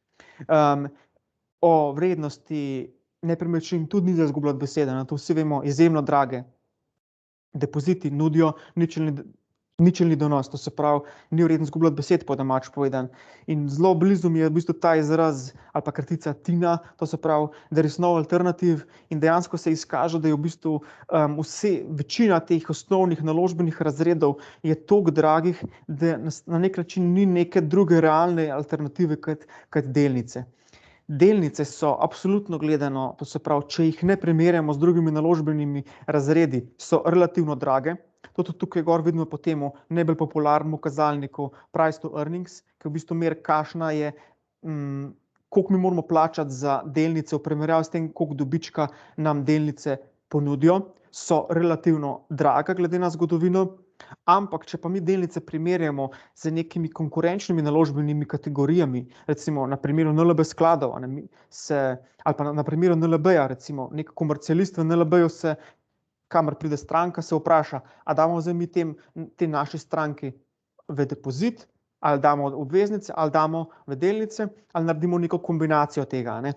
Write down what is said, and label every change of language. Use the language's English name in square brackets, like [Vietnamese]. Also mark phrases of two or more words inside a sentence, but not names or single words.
[Slovenian] O vrednosti nepremičnin tudi ni za izgubljati besede, to vsi vemo, izjemno drage. depoziti nudijo ničelni donos, to se pravi, ni vreden izgubljati besed, po domač povedan. In zelo blizu mi je v bistvu ta izraz ali pa kratica TINA, to se pravi, [English] there is no alternative, [Slovenian] in dejansko se izkaže, da je v bistvu večina teh osnovnih naložbenih razredov je toliko dragih, da na nek način ni neke druge realne alternative kot delnice. Delnice so absolutno gledano, to se pravi, če jih ne primerjamo z drugimi naložbenimi razredi, so relativno drage. To tudi tukaj gor vidimo po tem najbolj popularnem kazalniku [English] price to earnings, [Slovenian] ki v bistvu meri, kakšna je, koliko mi moramo plačati za delnice v primerjavi s tem, koliko dobička nam delnice ponudijo, so relativno draga glede na zgodovino. Ampak, če pa mi delnice primerjamo z nekimi konkurenčnimi naložbenimi kategorijami, recimo na primeru NLB skladov, ali pa na primeru NLB-ja, recimo nek komercialist v NLB-ju kamor pride stranka, se vpraša, a damo zdaj mi te naši stranki v depozit, ali damo obveznice, ali damo v delnice, ali naredimo neko kombinacijo tega, ne.